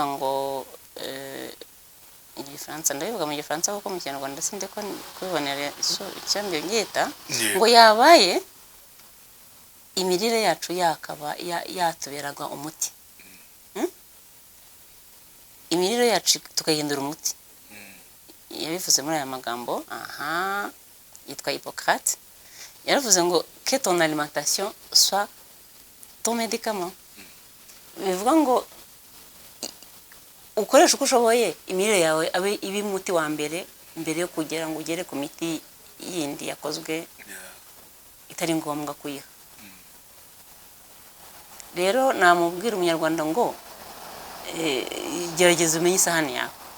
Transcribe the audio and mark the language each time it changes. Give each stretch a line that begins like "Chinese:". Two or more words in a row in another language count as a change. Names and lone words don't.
Kinyarwanda: ngo igifaransa ndabivuga mu gifaransa kuko mu Kinyarwanda sinde ko kubibonera icyambyo ngita, ngo yabaye imirire yacu yakaba yatuberaga umuti, imirire yacu tukayihindura umuti. Yabivuze muri aya magambo, yitwa Hippocrate. Yaravuze ngo
French: que ton alimentation soit ton médicament.
Kinyarwanda: Bivuga ngo ukoresha uko ushoboye, imirire yawe abe ibi muti wa mbere yo kugira ngo ugere ku miti yindi yakozwe itari ngombwa kuyiha. Rero namubwira umunyarwanda ngo gerageza umenye isahani yawe.